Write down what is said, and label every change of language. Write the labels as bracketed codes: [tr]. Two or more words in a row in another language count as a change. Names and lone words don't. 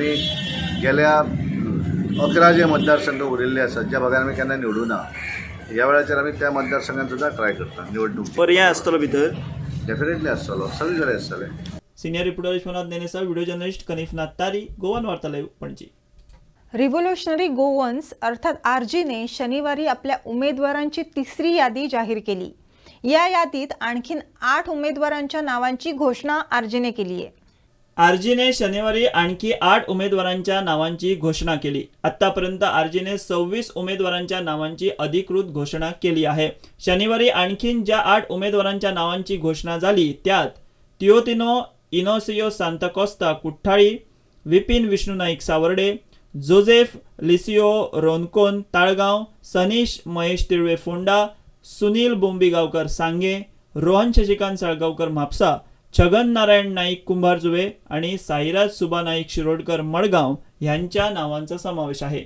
[kok] कारण आमी गेल्या 11 जे मतदारसंघ उरिल्ले असतात [mr] ज्या भागात आम्ही [kok] केन्ना निवडूं ना ह्या वेळाचेर आमी त्या मतदारसंघात सुद्धा ट्राय करता निवडणूक पर्याय आसतलो भितर डेफिनेटली आसतलो सगळे कडेन आसतले. [en] senior reporter [mr] विश्वनाथ नेनेसा, [en] video journalist [mr] कनिफनाथ तारी, गोवन वार्ता लाईव्ह, पणजी. रिव्होल्युशनरी गोवन्स अर्थात आरजीने शनिवारी आपल्या उमेदवारांची तिसरी यादी जाहीर केली. या यादीत आणखीन 8 उमेदवारांच्या नावांची घोषणा आरजीने केली आहे. आरजीने शनिवारी आणखी 8 उमेदवारांच्या नावांची घोषणा केली. आतापर्यंत आरजीने 26 उमेदवारांच्या नावांची अधिकृत घोषणा केली आहे. शनिवारी आणखीन ज्या 8 उमेदवारांच्या नावांची घोषणा झाली त्यात तियोतिनो इनोसियो सांताकोस्ता कुठ्ठाळी, विपिन विष्णू नाईक सावर्डे, जोसेफ लिसिओ रोनकोन ताळगाव, सनीश महेश तिळवे फोंडा, सुनील बोंबिगावकर सांगे, रोहन शशिकांत साळगावकर म्हापसा, छगन नारायण नाईक कुंभारजुवे आणि साईराज सुबा नाईक शिरोडकर मडगाव यांच्या नावांचा समावेश आहे.